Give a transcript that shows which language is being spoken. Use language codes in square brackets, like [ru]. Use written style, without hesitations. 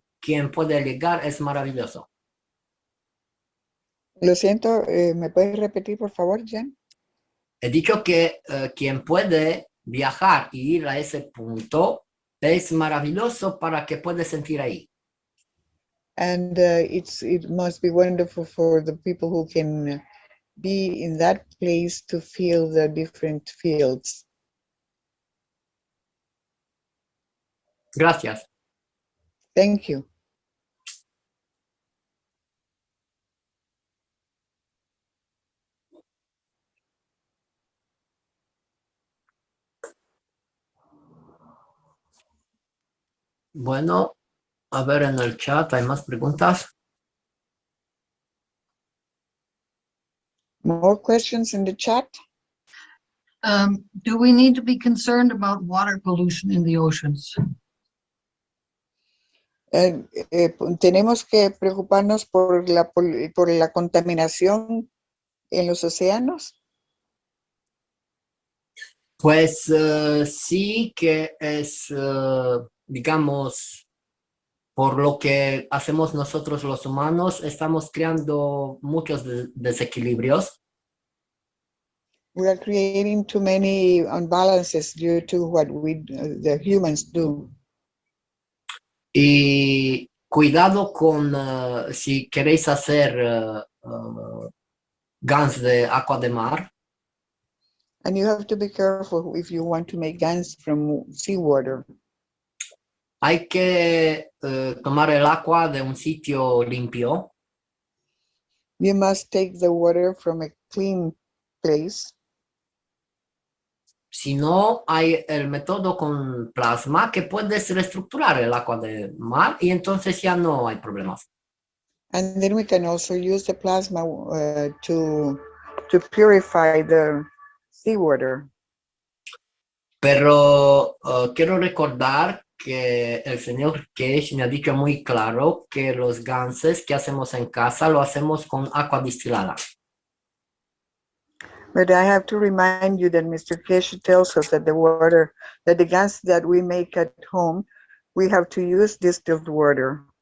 [es] Quien puede llegar es maravilloso. Lo siento, ¿me puedes repetir, por favor, Jan? He dicho que quien puede viajar y ir a ese punto es maravilloso para que pueda sentir ahí. [en] And it must be wonderful for the people who can be in that place to feel the different fields. [es] Gracias. [en] Thank you. [es] Bueno, a ver en el chat, ¿hay más preguntas? [en] More questions in the chat? Do we need to be concerned about water pollution in the oceans? [es] Tenemos que preocuparnos por la contaminación en los océanos. Pues sí que es, digamos, por lo que hacemos nosotros los humanos, estamos creando muchos desequilibrios. [en] We are creating too many imbalances due to what the humans do. [es] Y cuidado con si queréis hacer guns de agua de mar. [en] And you have to be careful if you want to make guns from seawater. [es] Hay que tomar el agua de un sitio limpio. [en] You must take the water from a clean place. [es] Si no, hay el método con plasma que puedes reestructurar el agua de mar y entonces ya no hay problemas. [en] And then we can also use the plasma to purify the seawater. [es] Pero quiero recordar que el señor Cage me ha dicho muy claro que los ganses que hacemos en casa lo hacemos con agua destilada. [en] But I have to remind you that Mr. Kesh tells us that the gas that we make at home, we have to use distilled water.